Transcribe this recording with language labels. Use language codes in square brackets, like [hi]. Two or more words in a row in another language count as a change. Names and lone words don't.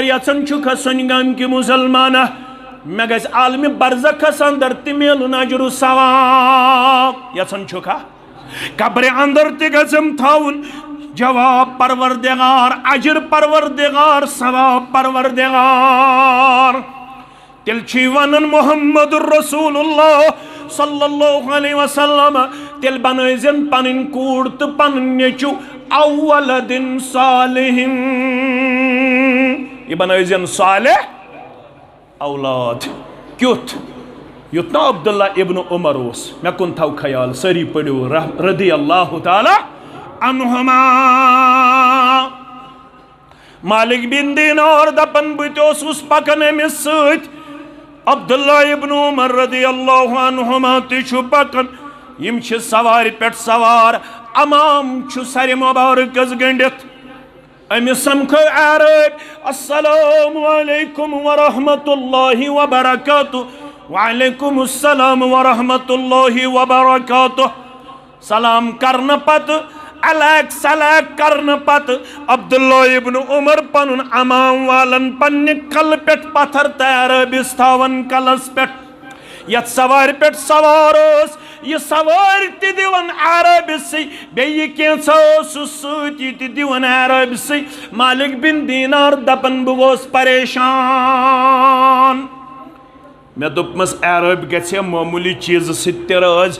[ks] یژھان چھُکھ سٲنۍ گامکہِ مُسلمانہ مےٚ گژھِ عالمہِ برزخس اندر تہِ میلُن اجر و ثواب یژھان چھُکھا قبرِ اندر تہِ گژھم تھاوُن جواب پروردگار اجر پروردگار ثواب پروردگار تیٚلہِ چھُے ونان محمد رسول اللہ [ar] صلی اللہ علیہ وسلم [ks] تیٚلہِ بنٲیزن پنٕنۍ کوٗر تہٕ پنُن نیٚچوٗ اولدٍ صالح یہِ بنٲیزن صالح اولاد کیُتھ یُتھ نا عبداللہ ابن عمر اوس مےٚ کُن تھاو خیال سٲری پٔرِو [ar] رضی اللہ تعالیٰ عنہما [ks] مالک بن دینار دپان بہٕ تہِ اوسُس پکان أمِس سۭتۍ عبداللہ ابن عمر [ar] رضی اللہ عنہما [ks] تہِ چھُ پکان یِم چھِ سوارِ پٮ۪ٹھ سوار امام چھُ سرِ مبارکس گٔنڈِتھ أمِس سمکھو عرٲبۍ [ar] السلام علیکم ورحمۃ اللہ وبرکاتہ وعلیکم السلام ورحمۃ اللہ وبرکاتہ [ks] سلام کرنہٕ پتہٕ علیک سلیک کرنہٕ پتہٕ عبداللہ ابن عمر پنُن امام والن پننہِ کلہٕ پٮ۪ٹھ پتھر تہٕ عرٲبِس تھاوان کلس پٮ۪ٹھ یتھ سوارِ پٮ۪ٹھ سوار اوس یہِ سوٲرۍ تہِ دِوان عرٲبسٕے بیٚیہِ کینٛژھا اوسُس سۭتۍ یہِ تہِ دِوان عرٲبسٕے مالک بن دینار دپان بہٕ گوس پریشان مےٚ دوٚپمس عرٲبۍ گژھِ ہے معموٗلی چیٖزٕ سۭتۍ تہِ رٲزۍ